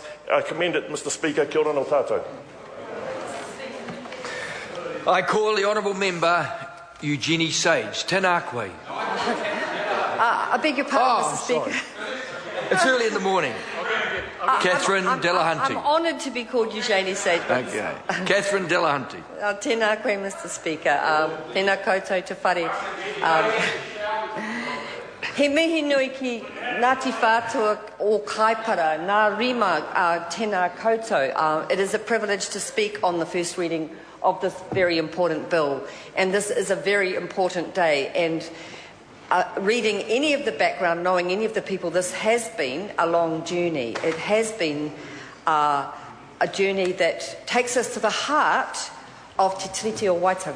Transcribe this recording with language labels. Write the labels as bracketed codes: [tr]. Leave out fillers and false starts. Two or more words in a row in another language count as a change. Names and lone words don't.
[en] I commend it, Mr Speaker. [mi] Kia ora no tātou. [en] I call the honourable member Eugenie Sage. [mi] Tēnā koe. [en] I beg your pardon, Mr Speaker. It's early in the morning. Catherine Delahunty. I'm honoured to be called Eugenie Sage. Okay. Catherine Delahunty. [mi] Tēnā koe, [en] Mr Speaker. [mi] Tēnā koutou te whare. He mihi nui ki Ngati Whatua o Kaipara, nā rima tēnā koutou. [en] It is a privilege to speak on the first reading of this very important bill, and this is a very important day. And reading any of the background, knowing any of the people, this has been a long journey. It has been a journey that takes us to the heart of Te Tiriti o Waitangi.